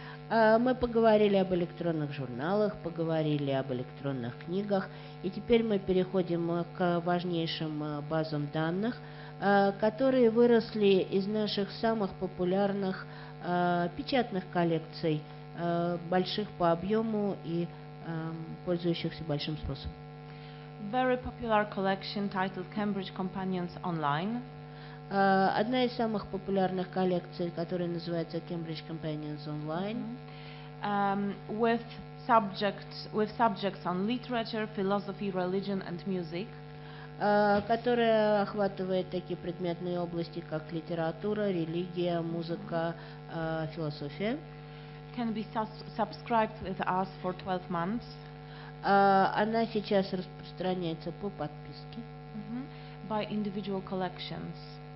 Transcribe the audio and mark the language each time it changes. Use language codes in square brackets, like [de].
[ru] Мы поговорили об электронных журналах, поговорили об электронных книгах, и теперь мы переходим к важнейшим базам данных, которые выросли из наших самых популярных печатных коллекций, больших по объему и пользующихся большим спросом. [en] Very popular collection titled Cambridge Companions Online. [ru] Одна из самых популярных коллекций, которая называется Cambridge Companions Online, [en] with subjects on literature, philosophy, religion and music. [ru] Которая охватывает такие предметные области, как литература, религия, музыка, философия. [en] Can be subscribed with us for 12 months. [ru] Она сейчас распространяется по подписке. [en] By individual collections.